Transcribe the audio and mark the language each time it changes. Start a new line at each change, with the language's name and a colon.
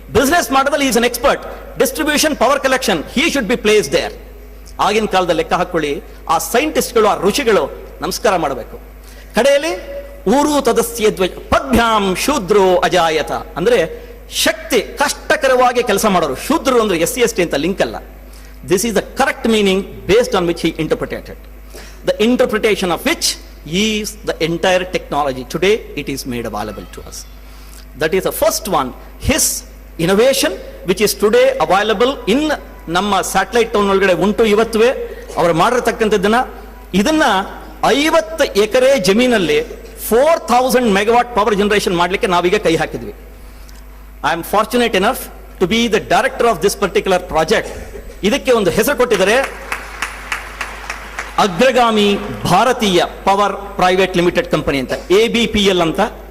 English: Business ಮಾಡೋದ್ರಲ್ಲಿ is an expert. Distribution, power collection, he should be place there.
Kannada: ಆಗಿನ ಕಾಲದಲ್ಲಿ ಲೆಕ್ಕ ಹಾಕೊಳ್ಳಿ, ಆ ಸೈಂಟಿಸ್ಟ್ಗಳು, ಆ ಋಷಿಗಳು ನಮಸ್ಕಾರ ಮಾಡಬೇಕು. ಕಡೆಯಲ್ಲಿ
Sanskrit: ಊರು ತದಸ್ಯ ಪದ್ಭ್ಯಾಂ ಶೂದ್ರೋ ಅಜಾಯತ
Kannada: ಅಂದ್ರೆ ಶಕ್ತಿ, ಕಷ್ಟಕರವಾದ ನೇರವಾಗಿ ಕೆಲಸ ಮಾಡೋರು. ಶೂದ್ರರು ಅಂದ್ರೆ SC/ST ಅಂತ ಲಿಂಕ್ ಅಲ್ಲ.
English: This is the correct meaning based on which he interpreted. The interpretation of which is the entire technology. Today it is made available to us. That is the first one. His innovation which is today available in
Kannada: ನಮ್ಮ satellite town ಒಳಗಡೆ ಉಂಟು ಇವತ್ತುವೆ. ಅವರು ಮಾಡಿರ್ತಕ್ಕಂಥದ್ದನ್ನ ಇದನ್ನ 50 ಎಕರೆ ಜಮೀನಲ್ಲಿ 4000 megawatt power generation ಮಾಡಲಿಕ್ಕೆ ನಾವೀಗ ಕೈ ಹಾಕಿದ್ವಿ.
English: I am fortunate enough to be the director of this particular project.
Kannada: ಇದಕ್ಕೆ ಒಂದು ಹೆಸರು ಕೊಟ್ಟಿದ್ದಾರೆ, ಅಗ್ರಗಾಮಿ ಭಾರತೀಯ ಪವರ್ ಪ್ರೈವೇಟ್ ಲಿಮಿಟೆಡ್ ಕಂಪನಿ ಅಂತ, ABPL ಅಂತ.